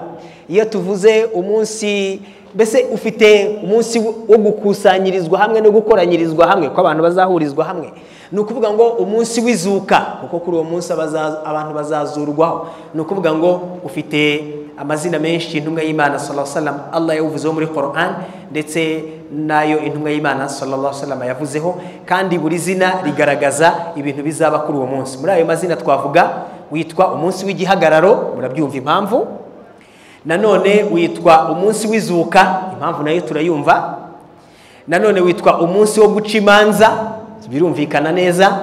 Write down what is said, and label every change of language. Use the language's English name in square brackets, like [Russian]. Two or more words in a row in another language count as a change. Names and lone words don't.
[Kinyarwanda] Iyo tuvuze umunsi, mbese ufite umunsi wo gukusanyirizwa hamwe no gukoranyirizwa hamwe, ko abantu bazahurizwa hamwe. Ni ukuvuga ngo umunsi w'izuka, kuko kuri uwo munsi abantu bazazurwaho. Ni ukuvuga ngo ufite amazina menshi intumwa y'Imana [Arabic] صلى الله عليه وسلم [Kinyarwanda] Allah yavuzeho muri Qur'an, ndetse nayo intumwa y'Imana [Arabic] صلى الله عليه وسلم [Kinyarwanda] yavuzeho, kandi buri zina rigaragaza ibintu bizaba kuri uwo munsi. Muri ayo mazina twavuga witwa umunsi w'igihagararo, murabyumva impamvu. Nanone witwa umunsi w'izuka, impamvu nayo turayumva. Nanone witwa umunsi wo guca imanza, birumvikana neza.